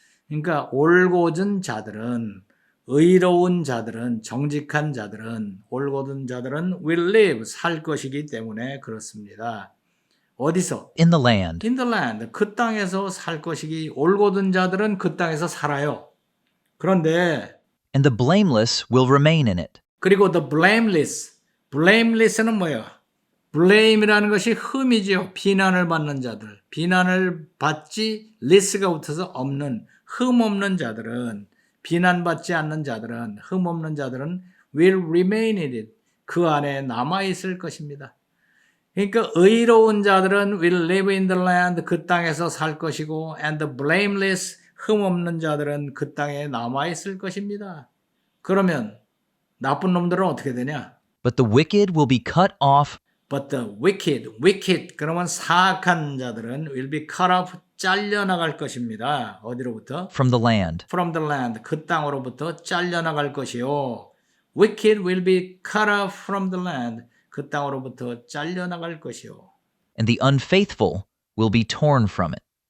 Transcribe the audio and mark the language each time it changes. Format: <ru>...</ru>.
<ko>그러니까 올곧은 자들은 의로운 자들은 정직한 자들은 올곧은 자들은</ko> <en>will live</en> <ko>살 것이기 때문에 그렇습니다. 어디서?</ko> <en>In the land. In the land.</en> <ko>그 땅에서 살 것이기 올곧은 자들은 그 땅에서 살아요. 그런데</ko> <en>And the blameless will remain in it.</en> <ko>그리고</ko> <en>the blameless</en> <ko>는 뭐예요? blame이라는 것이 흠이지요. 비난을 받는 자들. 비난을 받지 less가 붙어서 없는 흠 없는 자들은 비난받지 않는 자들은 흠 없는 자들은</ko> <en>will remain in it.</en> <ko>그 안에 남아 있을 것입니다. 그러니까 의로운 자들은</ko> <en>will live in the land,</en> <ko>그 땅에서 살 것이고</ko> <en>and the blameless,</en> <ko>흠 없는 자들은 그 땅에 남아 있을 것입니다. 그러면 나쁜 놈들은 어떻게 되냐?</ko> <en>But the wicked will be cut off. But the wicked,</en> <ko>그러면 사악한 자들은</ko> <en>will be cut off,</en> <ko>잘려나갈 것입니다. 어디로부터?</ko> <en>From the land. From the land,</en> <ko>그 땅으로부터 잘려나갈 것이요.</ko> <en>Wicked will be cut off from the land,</en> <ko>그 땅으로부터 잘려나갈 것이요.</ko> <en>And the unfaithful will be torn from it.</en>